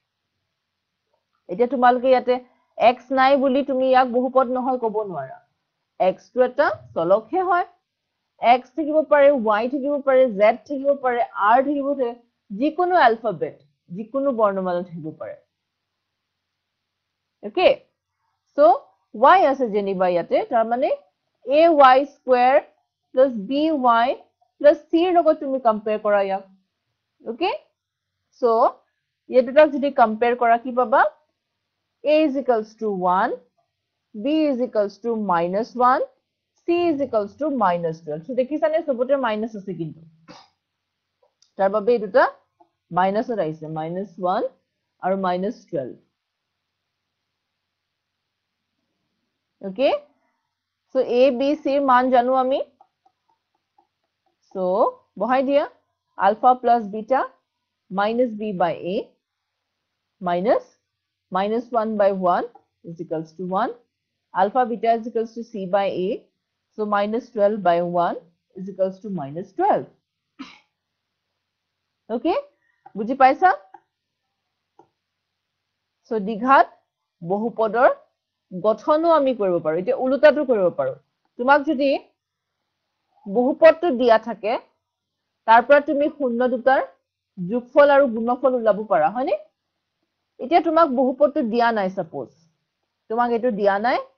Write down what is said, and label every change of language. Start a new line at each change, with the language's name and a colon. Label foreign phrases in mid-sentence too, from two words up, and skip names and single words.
Assamese: এতিয়া তোমালোকে ইয়াতে x নাই বুলি তুমি ইয়াক বহুপদ নহয় ক'ব নোৱাৰা x টো এটা চলকহে হয় x থাকিব পাৰে y থাকিব পাৰে z থাকিব পাৰে r থাকিব পাৰে যিকোনো alphabet যিকোনো বৰ্ণমালা থাকিব পাৰে
English: okay so y
Assamese: আছে যেনিবা ইয়াতে তাৰ মানে
English: ay square plus by plus c ৰ
Assamese: লগত তুমি কম্পেয়াৰ কৰা ইয়াক
English: okay so
Assamese: এই দুটাক যদি কম্পেয়াৰ কৰা কি পাবা
English: a is equals to 1 b is equals to minus 1 c is equals to minus 12 so
Assamese: দেখিছানে সবতে মাইনাস আছে কিন্তু তাৰ বাবে এই দুটা মাইনাসত আহিছে -1 আৰু -12
English: okay so
Assamese: a b c ৰ মান জানো আমি সো বহাই দিয়া
English: alpha plus beta minus b by a minus -1 by 1 is equals to 1 alpha beta is equals to c by a so -12 by 1 is equals to -12
Assamese: okay বুজি পাইছা সো দ্বিঘাত বহুপদৰ গঠনো আমি কৰিব পাৰো এটা উলটাটো কৰিব পাৰো তোমাক যদি বহুপদটো দিয়া থাকে তাৰ পৰা তুমি শূন্য দুটাৰ যোগফল আৰু গুণফল উলাব পাৰা হয়নে এতিয়া তোমাক বহুপদটো দিয়া নাই সাপোজ তোমাক এটো দিয়া নাই